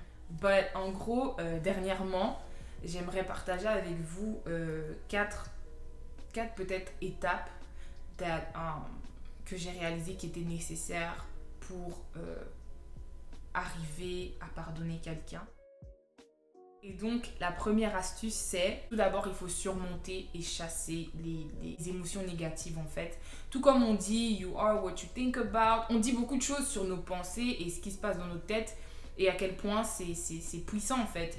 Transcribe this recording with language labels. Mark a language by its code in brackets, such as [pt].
[fr] But, en gros, dernièrement, j'aimerais partager avec vous 4 peut-être étapes que j'ai réalisées qui étaient nécessaires pour arriver à pardonner quelqu'un. Et donc, la première astuce, c'est tout d'abord, il faut surmonter et chasser les émotions négatives, en fait. Tout comme on dit, [en] you are what you think about. [fr] On dit beaucoup de choses sur nos pensées et ce qui se passe dans notre tête et à quel point c'est puissant, en fait.